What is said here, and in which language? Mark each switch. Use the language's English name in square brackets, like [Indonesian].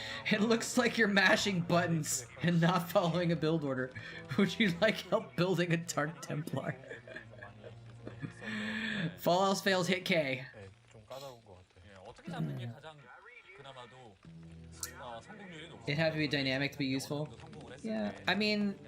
[English] It looks like you're mashing buttons and not following a build order. Would you like help building a Dark Templar? Fall else fails, hit K. [Korean] 좀 까다로운 것 같아요. 어떻게 잡는 게 가장 그나마도 성공률이 높아요. [English] It had to be dynamic to be useful. Yeah, I mean,